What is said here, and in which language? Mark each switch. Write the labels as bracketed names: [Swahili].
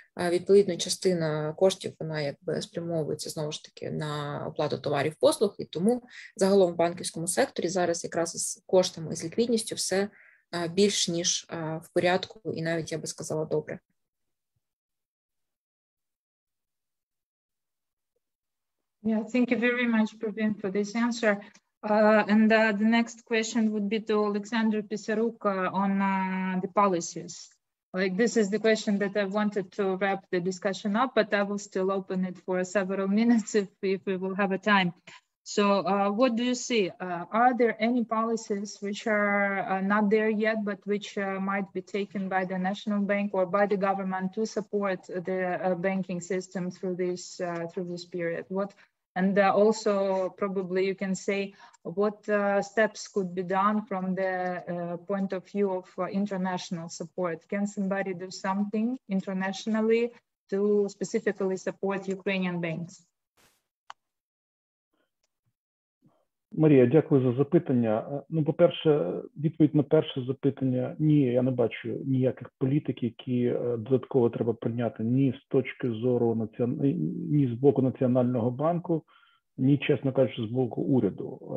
[Ukrainian] Відповідно, частина коштів, вона якби спрямовується знову ж таки на оплату товарів, послуг, і тому загалом в банківському секторі зараз якраз з коштами і з ліквідністю все більш ніж в порядку, і навіть, я би сказала, добре. [English] Yeah, thank you very much, Prvin, for this answer. And the next question would be to Olександр Писарук on the policies. Like, this is the question that I wanted to wrap the discussion up, but I will still open it for several minutes if we will have a time. So what do you see? Are there any policies which are not there yet, but which might be taken by the National Bank or by the government to support the banking system through this period? And also, probably you can say what steps could be done from the point of view of international support. Can somebody do something internationally to specifically support Ukrainian banks? [Ukrainian] Марія, дякую за запитання. Ну, по-перше, відповідь на перше запитання – ні, я не бачу ніяких політик, які додатково треба прийняти ні з точки зору ні з боку Національного банку, ні, чесно кажучи, з боку уряду.